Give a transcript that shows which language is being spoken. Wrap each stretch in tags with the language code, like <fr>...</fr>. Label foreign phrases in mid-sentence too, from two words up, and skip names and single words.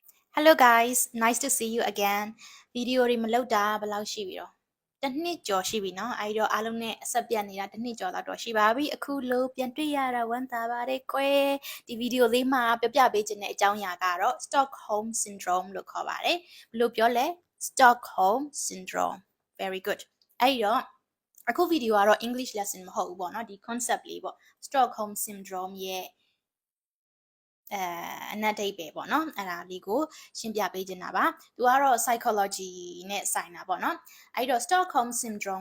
<en>Hello guys, nice to see you again.</en> <my>Video တွေမလုပ်တာဘယ်လောက်ရှိပြီတော့တစ်နှစ်ကျော်ရှိပြီเนาะအဲဒီတော့အားလုံးနဲ့အဆက်ပြတ်နေတာတစ်နှစ်ကျော်တော့ရှိ ပါပြီအခုလို့ပြန်တွေ့ရတာဝမ်းသာပါတယ်ကွယ်ဒီဗီဒီယိုလေးမှာပြပြပေးခြင်းတဲ့အကြောင်းအရာကတော့ Stockholm syndrome လို့ခေါ်ပါတယ်ဘယ်လိုပြောလဲ Stockholm syndrome</my> <en>very good</en> <my>အဲဒီတော့အခုဗီဒီယိုကတော့</my> <en>English lesson</en> <my>မဟုတ်ဘူးပေါ့เนาะဒီ concept လေးပေါ့ Stockholm syndrome ရဲ့အနက်ဒိတ်ပဲပေါ့နော်အဲ့ဒါလေးကိုရှင်းပြပေးချင်တာပါသူကတော့ psychology နဲ့ဆိုင်တာပေါ့နော်အဲ့တော့ Stockholm syndrome</my>